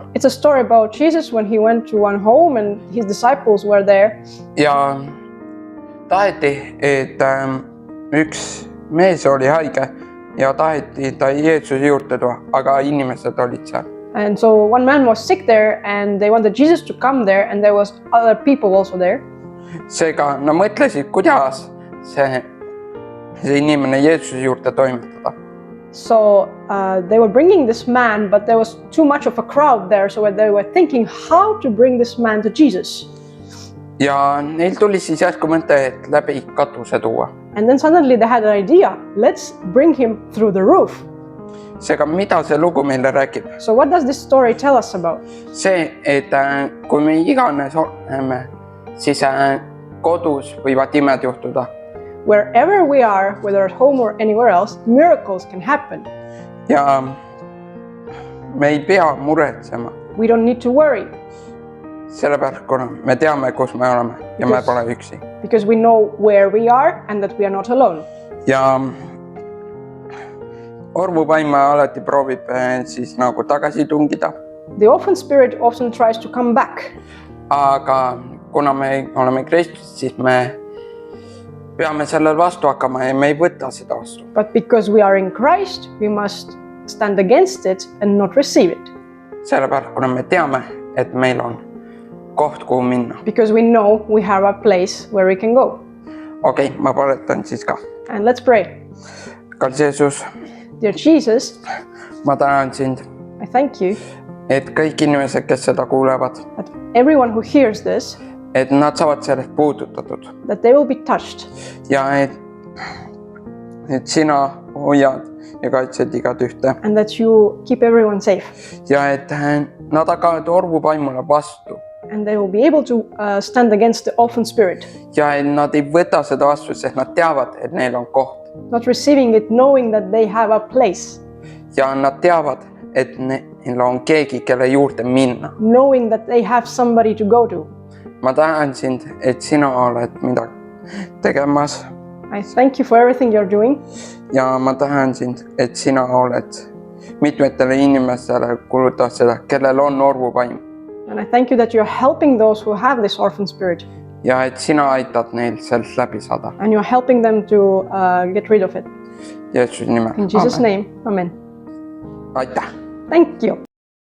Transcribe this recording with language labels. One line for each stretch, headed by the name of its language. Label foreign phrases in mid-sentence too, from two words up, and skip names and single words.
English: It's a story about Jesus when he went to one home and his disciples were there.
Estonian: Ja taheti, et üks mees oli haige ja taheti ta Jeesuse juurde tuua, aga inimesed olid seal.
English: And so one man was sick there and they wanted Jesus to come there and there was other people also there.
Estonian: Seega nad mõtlesid, kuidas see inimene Jeesuse juurde toimetada.
English: So they were bringing this man, but there was too much of a crowd there, so they were thinking how to bring this man to Jesus.
Estonian: Ja neil tuli siis järsku mõte, et läbi katuse tuua.
English: And then suddenly they had an idea, let's bring him through the roof.
Estonian: Seega mida see lugu meile räägib?
English: So what does this story tell us about?
Estonian: See, et kui me iganes oleme, siis kodus võivad imed juhtuda.
English: Wherever we are, whether at home or anywhere else, miracles can happen.
Estonian: Ja me ei pea muretsema.
English: We don't need to worry.
Estonian: Sellepärast, kuna me teame, kus me oleme ja me pole üksi.
English: Because we know where we are and that we are not alone.
Estonian: Ja orvuvaim alati proovib siis nagu tagasi tungida.
English: The orphan spirit often tries to come back.
Estonian: Aga kuna me oleme Kristus, siis me peame sellel vastu hakkama ja me ei võta seda vastu.
English: But because we are in Christ, we must stand against it and not receive it.
Estonian: Sellepärast, kuna me teame, et meil on koht, kuhu minna.
English: Because we know we have a place where we can go.
Estonian: Okei, ma paletan siis ka.
English: And let's pray.
Estonian: Kallis Jeesus,
English: Dear Jesus,
Estonian: ma tänan sind,
English: I thank you
Estonian: et kõik inimesed, kes seda kuulevad,
English: that everyone who hears this,
Estonian: et nad saavad sellest puudutatud
English: that they will be touched
Estonian: ja et sina hoiad ja kaitsed igat ühte
English: and that you keep everyone safe.
Estonian: ja et nad hakkavad orvupaimule vastu
English: And they will be able to stand against the orphan spirit,
Estonian: ja et nad ei võta seda vastu, sest nad teavad, et neil on koht
English: not receiving it, knowing that they have a place,
Estonian: ja nad teavad, et neil on keegi, kelle juurde minna.
English: knowing that they have somebody to go to.
Estonian: ma tänan sind, et sina oled midagi tegemas
English: I thank you for everything you're doing,
Estonian: ja ma tänan sind, et sina oled mitmetele inimestele kulutad seda, kellel on orvupaim
English: and I thank you that you're helping those who have this orphan spirit,
Estonian: ja et sina aitad neil sealt läbi saada.
English: and you're helping them to get rid of it.
Estonian: Jeesuse nimel.
English: In Jesus' name, amen.
Estonian: aitäh.
English: Thank you.